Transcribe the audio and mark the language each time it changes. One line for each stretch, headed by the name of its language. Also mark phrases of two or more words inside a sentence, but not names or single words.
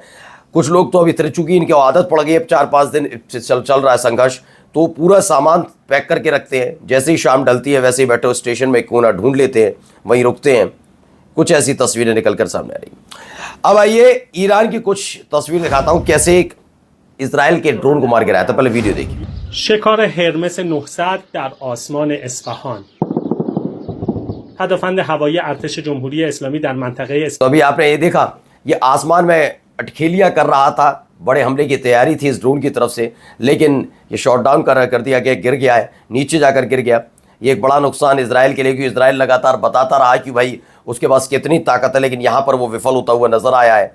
Hindi: कुछ लोग तो अभी इतने, चूंकि इनकी आदत पड़ गई, अब 4-5 दिन चल रहा है संघर्ष, तो पूरा सामान पैक करके रखते हैं। जैसे ही शाम ढलती है वैसे ही मेट्रो स्टेशन में कोना ढूंढ लेते हैं, वहीं रुकते हैं। कुछ ऐसी तस्वीरें निकलकर सामने आ रही। अब आइए ईरान की कुछ तस्वीर दिखाता हूँ, कैसे एक इजराइल के ड्रोन को मार गिराया था। पहले वीडियो देखिए।
Persian: شکار هرمس 900 در آسمان اصفهان. هدفمند هوایی ارتش جمهوری اسلامی در منطقه
Hindi: तो अभी आपने ये देखा, ये आसमान में अटखेलियाँ कर रहा था, बड़े हमले की तैयारी थी इस ड्रोन की तरफ से, लेकिन ये
English: shot down
Hindi: कर दिया गया, गिर गया है, नीचे जाकर गिर गया। ये एक बड़ा नुकसान इजराइल के लिए, क्योंकि इजराइल लगातार बताता रहा कि भाई उसके पास कितनी ताकत है, लेकिन यहाँ पर वो विफल होता हुआ नजर आया है।